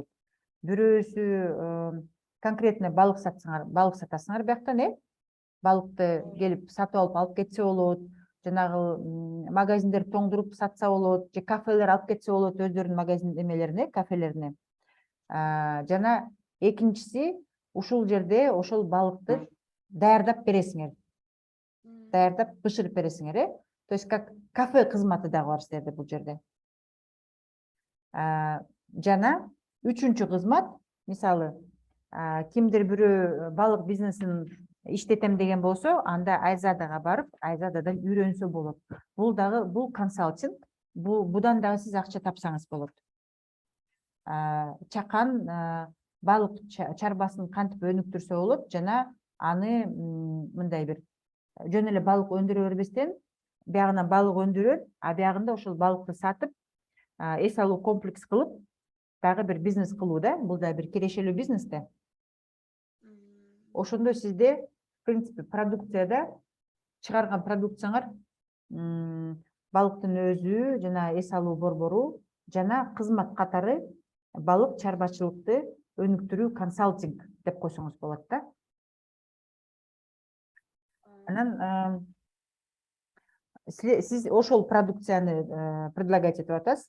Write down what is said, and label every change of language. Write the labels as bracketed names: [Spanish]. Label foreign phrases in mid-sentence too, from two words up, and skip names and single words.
[Kyrgyz] Бирөөсү конкретно балык сатасыңар бияктан, балыкты келип сатып алып кетсе болот, жанагы магазиндер тоңдуруп сатса болот, же кафелер алып кетсе болот өздөрүнүн магазин эмелерине, кафелерине. Жана экинчиси, ушул жерде ошол балыкты даярдап бересиңер. Даярдап бышырып бересиңер, [Russian] То есть [Kyrgyz] как кафе кызматы дагы бар силерде бул жерде. Жана үчүнчү кызмат, мисалы, кимдир бирөө балык бизнесин иштетем деген болсо, анда Айзадага барып, Айзададан үйрөнсө болот. Бул консалтинг, будан дагы сиз акча тапсаңыз болот. Чакан балык чарбасын кантип өнүктүрсө болот, жана аны мындай бир жөн эле балык өндүрө бербестен, биягынан балык өндүрөт, биягында ошол балыкты сатып, эс алуу комплекс кылып, дагы бир бизнес кылуу да, бул да бир кирешелүү бизнес да. Ошондо сизде, [Russian] в принципе, [Kyrgyz] продукцияда чыгарган продукцияңар балыктын өзү жана эс алуу борбору жана кызмат катары балык чарбачылыкты өнүктүрүү консалтинг деп койсоңуз болот да. Анан сиз ошол продукцияны предлагать этип атасыз.